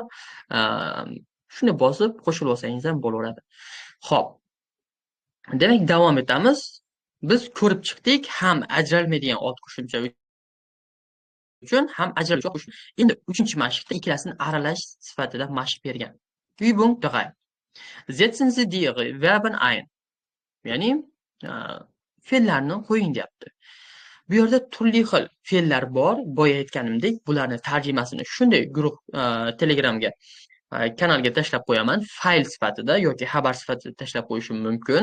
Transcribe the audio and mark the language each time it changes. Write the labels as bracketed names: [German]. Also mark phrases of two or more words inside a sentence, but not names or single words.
[Uzbek] Shuni bosib qo'shilib olsangiz ham bo'laveradi. Xo'p. Demak, davom etamiz. Biz ko'rib chiqdik, ham ajralmaydigan old qo'shimcha uchun ham ajraluvchi qo'shiq. Endi 3-mashqda ikkalasini aralash sifatida mashq bergan. [German] Übung 3. Setzen Sie die Verben ein. [Uzbek] Ya'ni fe'llarni qo'ying deyapti. Bu yerda turli xil fe'llar bor. Boya aytganimdek, bularni tarjimasini shunday guruh Telegramga kanalga tashlab qo'yaman. Fayl sifatida yoki xabar sifatida tashlab qo'yishim mumkin.